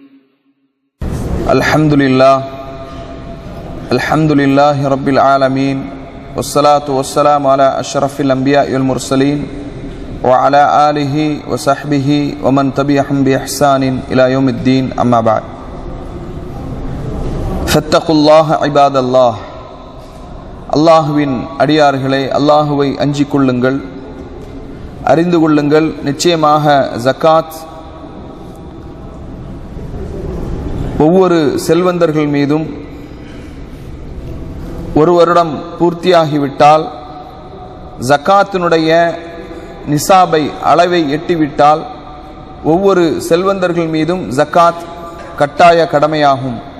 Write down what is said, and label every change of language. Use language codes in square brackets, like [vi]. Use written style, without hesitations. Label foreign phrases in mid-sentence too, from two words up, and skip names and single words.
[ar] الحمد لله رب العالمين والصلاة والسلام على أشرف الأنبياء والمرسلين وعلى آله وصحبه ومن تبعهم بإحسان إلى يوم الدين أما بعد فاتقوا الله عباد الله [ta] அல்லாஹுவின் அடியார்களே, அல்லாஹுவை அஞ்சிக் கொள்ளுங்கள், அறிந்து கொள்ளுங்கள். நிச்சயமாக ஜக்காத் ஒவ்வொரு செல்வந்தர்கள் மீதும் ஒரு வருடம் பூர்த்தியாகிவிட்டால், ஜக்காத்தினுடைய நிசாபை அளவை எட்டிவிட்டால் ஒவ்வொரு செல்வந்தர்கள் மீதும் ஜக்காத் கட்டாய கடமையாகும்.